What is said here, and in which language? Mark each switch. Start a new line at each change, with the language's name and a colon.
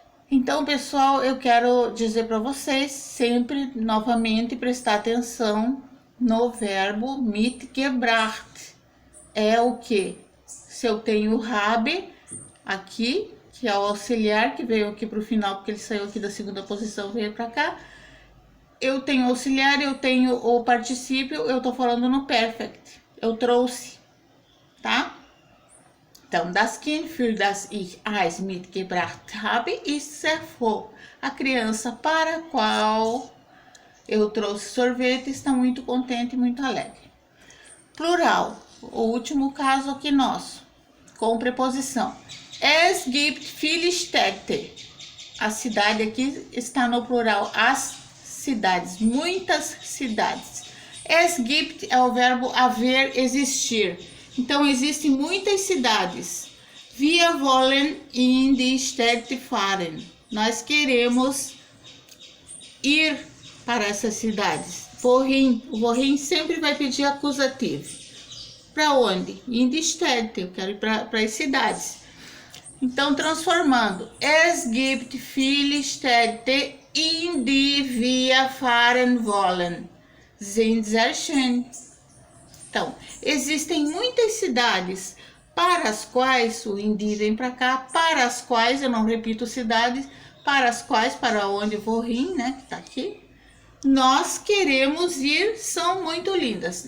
Portuguese: Então, pessoal, eu quero dizer para vocês sempre, novamente, prestar atenção no verbo mitgebracht. É o que? Se eu tenho o habe aqui, que é o auxiliar, que veio aqui para o final, porque ele saiu aqui da segunda posição, veio para cá. Eu tenho auxiliar, eu tenho o particípio, eu tô falando no perfect. Eu trouxe, tá?
German: Então, das Kind für das ich Eis mitgebracht habe, ist sehr froh.
Portuguese: A criança para a qual eu trouxe sorvete está muito contente e muito alegre. Plural, o último caso aqui nosso, com preposição.
German: Es gibt viele Städte.
Portuguese: A cidade aqui está no plural, as cidades, muitas cidades. Es gibt é o verbo haver, existir. Então, existem muitas cidades.
German: Wir wollen in die Städte fahren.
Portuguese: Nós queremos ir para essas cidades. Wohin. O wohin sempre vai pedir acusativo. Para onde? In die Städte. Eu quero ir para as cidades. Então, transformando.
German: Es gibt viele Städte, in die wir fahren wollen. Sind sehr schön.
Portuguese: Então, existem muitas cidades para as quais, o indi vem para cá, para as quais, eu não repito cidades, para as quais, para onde vou rir, né, que tá aqui, nós queremos ir, são muito lindas.